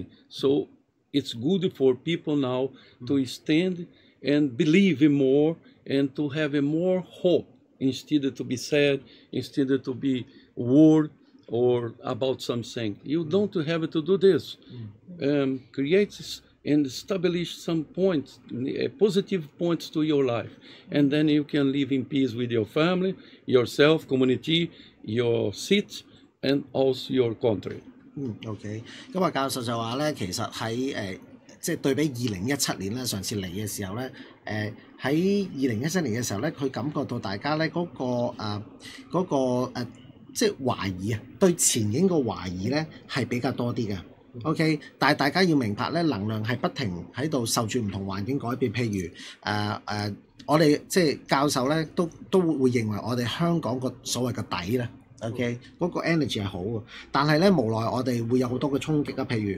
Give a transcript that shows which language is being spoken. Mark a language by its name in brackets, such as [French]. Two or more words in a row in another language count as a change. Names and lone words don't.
[English] So it's good for people now to stand and believe more and to have a more hope instead to be sad, instead to be worried or about something. You don't have to do this. Create and establish some points, positive points to your life. And then you can live in peace with your family, yourself, community, your city, and also your country. [Cantonese] OK， 咁啊教授就話咧，其實喺即係對比2017年咧，上次嚟嘅時候咧，喺2017 年嘅時候咧，佢感覺到大家咧嗰個即係懷疑啊，對前景個懷疑咧係比較多啲嘅。OK， 但係大家要明白咧，能量係不停喺度受住唔同環境改變，譬如我哋即係教授咧都會認為我哋香港個所謂嘅底咧 ，OK， 嗰個 energy 係好嘅，但係咧無奈我哋會有好多嘅衝擊啊，譬如